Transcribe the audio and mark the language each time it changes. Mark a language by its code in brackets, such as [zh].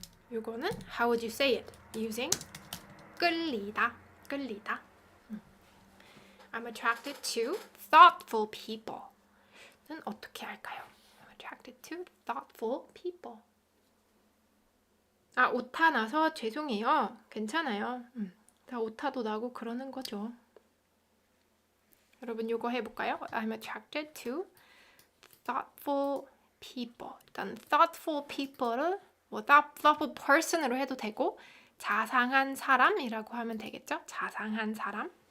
[ko] 이거는 [en] how would you say it? Using 끌리다. I'm attracted to thoughtful people. [ko] 는 어떻게 할까요? [en] I'm attracted to thoughtful people. [ko] 오타 나서 죄송해요. 괜찮아요. 다 오타도 나고 그러는 거죠. 여러분 이거 해볼까요? [en] I'm attracted to thoughtful people. [ko] 일단 thoughtful people를 thoughtful person으로 해도 되고 자상한 사람이라고 하면 되겠죠? 자상한 사람.